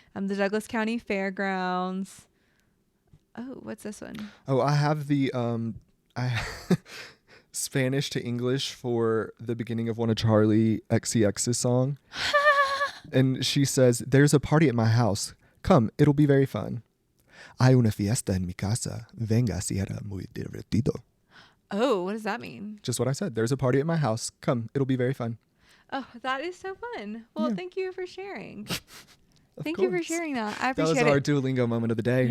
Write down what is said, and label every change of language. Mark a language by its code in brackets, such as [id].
[en] The Douglas County Fairgrounds. Oh, what's this one? Oh, I have the I Spanish to English for the beginning of one of Charlie XCX's song. And she says, "There's a party at my house. Come, it'll be very fun. [es] Hay una fiesta en mi casa. Venga, será muy divertido." [en] Oh, what does that mean? Just what I said. There's a party at my house. Come, it'll be very fun. Oh, that is so fun. Well, Yeah. thank you for sharing. Of Thank you for course. sharing that. I That was appreciate our it. Duolingo moment of the day.